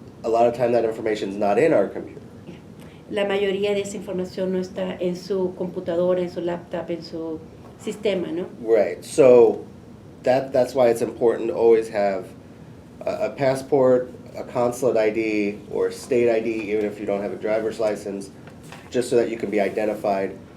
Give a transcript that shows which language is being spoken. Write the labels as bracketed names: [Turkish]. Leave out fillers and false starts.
[English] a lot of time that information is not in our computer. [Spanish] la mayoría de esa información no está en su computadora, en su laptop, en su sistema, ¿no? [English] Right. So that's why it's important to always have a passport, a consulate ID, or state ID, even if you don't have a driver's license, just so that you can be identified.